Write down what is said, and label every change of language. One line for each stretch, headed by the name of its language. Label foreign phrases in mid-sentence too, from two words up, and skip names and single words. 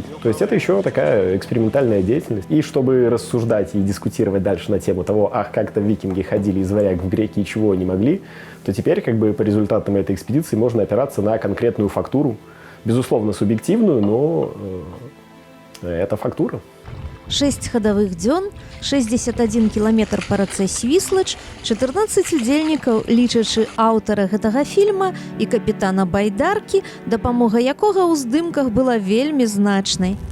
Russian: То есть это еще такая экспериментальная деятельность. И чтобы рассуждать и дискутировать дальше на тему того, как-то викинги ходили из варяг в греки и чего они могли, то теперь как бы по результатам этой экспедиции можно опираться на конкретную фактуру. Безусловно, субъективную, но это фактура.
Belarusian: 6 хадавых дзён, 61 кіламетр па рацэ Свіслач, 14 удзельнікаў, лічачы аўтара гэтага фільма і капітана байдаркі, дапамога якога ў здымках была вельмі значнай.